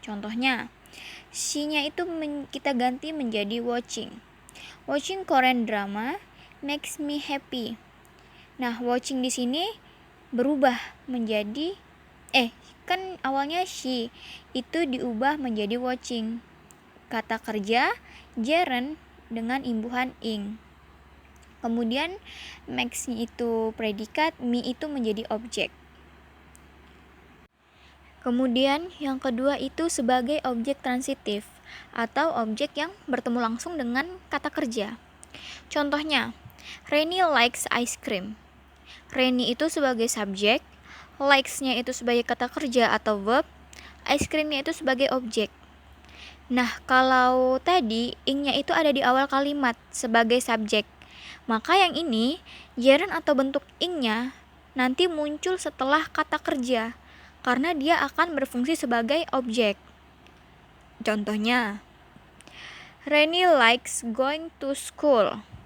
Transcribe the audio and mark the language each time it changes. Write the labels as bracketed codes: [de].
[id] Contohnya, she-nya itu kita ganti menjadi watching. [en] Watching Korean drama makes me happy. [id] Nah, watching di sini berubah menjadi kan awalnya she itu diubah menjadi watching. Kata kerja gerund dengan imbuhan ing. Kemudian makes itu predikat, me itu menjadi objek. Kemudian yang kedua itu sebagai objek transitif atau objek yang bertemu langsung dengan kata kerja. Contohnya, [en] Reni likes ice cream. [id] Reni itu sebagai subjek, likes-nya itu sebagai kata kerja atau verb, ice cream-nya itu sebagai objek. Nah, kalau tadi ing-nya itu ada di awal kalimat sebagai subjek, maka yang ini gerund atau bentuk ing-nya nanti muncul setelah kata kerja karena dia akan berfungsi sebagai objek. Contohnya, [en] Reni likes going to school.